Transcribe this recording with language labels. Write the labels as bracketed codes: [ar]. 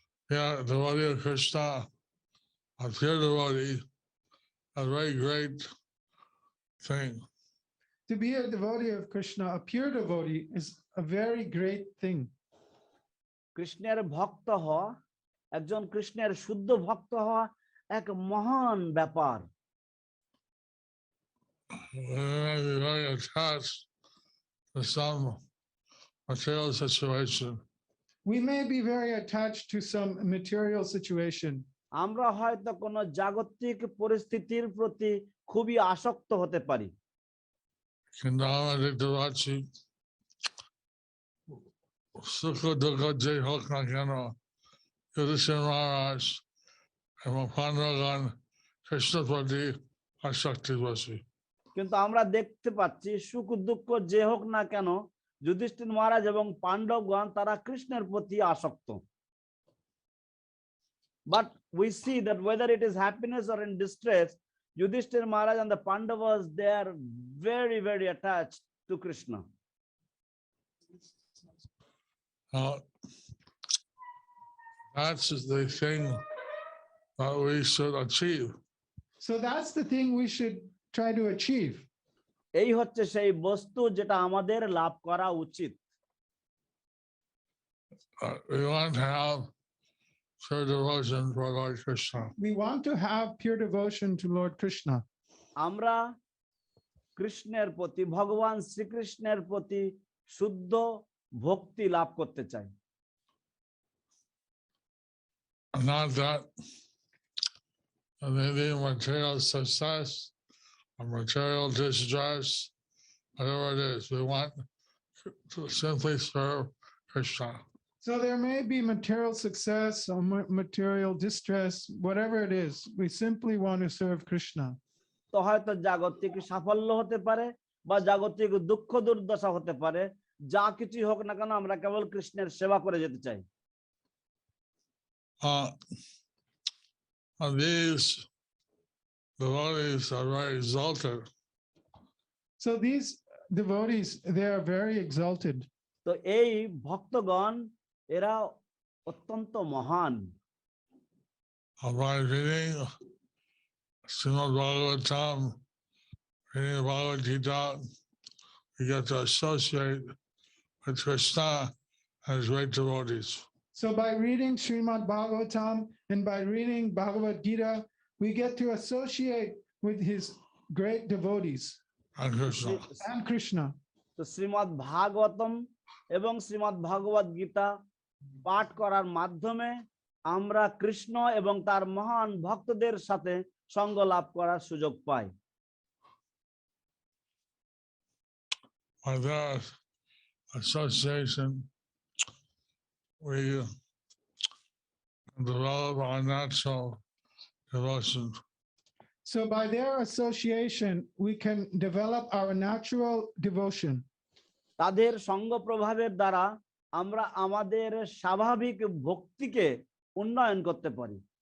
[en] that devotee of Krishna, a pure devotee, a very great thing. To be a devotee of Krishna, a pure devotee, is a very great thing. [bn] কৃষ্ণের ভক্ত হওয়া, একজন কৃষ্ণের শুদ্ধ ভক্ত হওয়া এক মহান ব্যাপার। [en] We may be very attached to some material situation. We may be very attached to some material situation. [bn] আমরা হয়তো কোনো জাগতিক পরিস্থিতির প্রতি খুবই আসক্ত হতে পারি। কিন্তু আমাদের দেওয়াচ্ছি সুখ দুঃখ যে হোক না কেন, যুধিষ্ঠির মহারাজ এবং পাণ্ডবগণ কৃষ্ণের প্রতি আসক্তি বেশি। কিন্তু আমরা দেখতে পাচ্ছি সুখ দুঃখ যে হোক না কেন, যুধিষ্ঠির মহারাজ এবং পাণ্ডবগণ তারা কৃষ্ণের প্রতি আসক্ত। [en] But we see that whether it is happiness or in distress, Yudhishthira Maharaj and the Pandavas, they are very, very attached to Krishna. That's the thing that we should achieve. So that's the thing we should try to achieve. [bn] এই হচ্ছে সেই বস্তু যেটা আমাদের লাভ করা উচিত। [en] We want to have pure devotion for Lord Krishna. We want to have pure devotion to Lord Krishna. [bn] আমরা কৃষ্ণের প্রতি, ভগবান শ্রীকৃষ্ণের প্রতি শুদ্ধ ভক্তি লাভ করতে চাই। [en] Not that maybe material success or material distress, whatever it is, we want to simply serve Krishna. So there may be material success or material distress, whatever it is, we simply want to serve Krishna. [bn] তো হয়তো জাগতিক সাফল্য হতে পারে বা জাগতিক দুঃখ দুর্দশা হতে পারে, যা কিছুই হোক না কেন আমরা কেবল কৃষ্ণের সেবা করে যেতে চাই। [en] These devotees are very exalted. So these devotees, they are very exalted. [bn] তো এই ভক্তগণ এরা অত্যন্ত মহান। [en] By reading Srimad Bhagavatam, reading the Bhagavad Gita, we get to associate with Krishna and his great devotees. So by reading Srimad Bhagavatam and by reading Bhagavad Gita, we get to associate with his great devotees And Krishna. and Krishna. [bn] তো শ্রীমদ্ ভাগবতম এবং শ্রীমদ্ ভগবদ গীতা পাঠ করার মাধ্যমে আমরা কৃষ্ণ এবং তার মহান ভক্তদের সাথে সঙ্গ লাভ করার সুযোগ পাই। [en] By that association, we develop our natural devotion. So by their association, we can develop our natural devotion. [bn] তাদের সঙ্গ প্রভাবের দ্বারা আমরা আমাদের স্বাভাবিক ভক্তিকে উন্নয়ন করতে পারি।